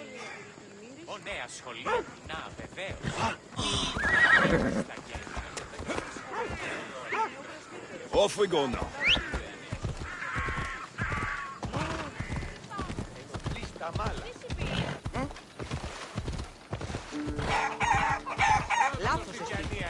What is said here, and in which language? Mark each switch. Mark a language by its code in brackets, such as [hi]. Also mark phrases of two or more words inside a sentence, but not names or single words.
[el] Ω, νέα σχολεία. Να, βεβαίως. [en] Off we go now. [el] Λάθος εσύ.